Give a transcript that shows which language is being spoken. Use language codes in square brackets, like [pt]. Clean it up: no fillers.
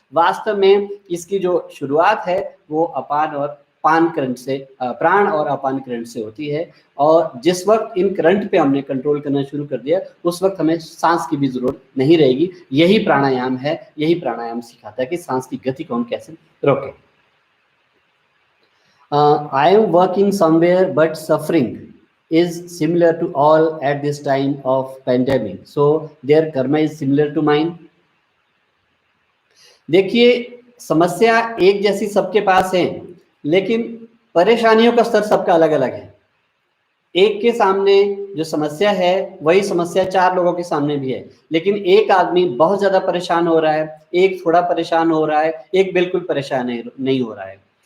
[hi] वास्तव में इसकी जो शुरुआत है वो अपान और पान करंट से, प्राण और अपान करंट से होती है, और जिस वक्त इन करंट पे हमने कंट्रोल करना शुरू कर दिया उस वक्त हमें सांस की भी जरूरत नहीं रहेगी। यही प्राणायाम है, यही प्राणायाम सिखाता है कि सांस की गति को हम कैसे रोकें। [en] I am working somewhere but suffering is similar to all at this time of pandemic, so their karma is similar to mine. [hi] देखिए, समस्या एक जैसी सबके पास है, लेकिन परेशानियों का स्तर सबका अलग अलग है। एक के सामने जो समस्या है वही समस्या 4 लोगों के सामने भी है, लेकिन एक आदमी बहुत ज्यादा परेशान हो रहा है, एक थोड़ा परेशान हो रहा है, एक बिल्कुल परेशान नहीं हो रहा है।